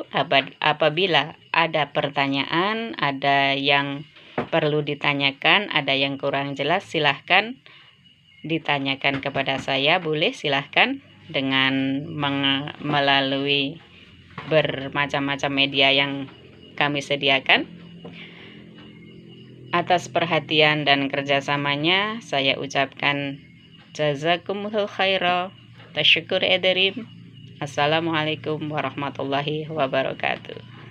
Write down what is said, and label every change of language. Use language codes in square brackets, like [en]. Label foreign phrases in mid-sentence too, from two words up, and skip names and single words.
[id] Apabila ada pertanyaan, ada yang perlu ditanyakan, ada yang kurang jelas, silahkan ditanyakan kepada saya. Boleh silahkan dengan melalui bermacam-macam media yang kami sediakan. Atas perhatian dan kerjasamanya saya ucapkan [ar] jazakumullahu khairan. [tr] Tasyukur ederim. [ar] Assalamualaikum warahmatullahi wabarakatuh.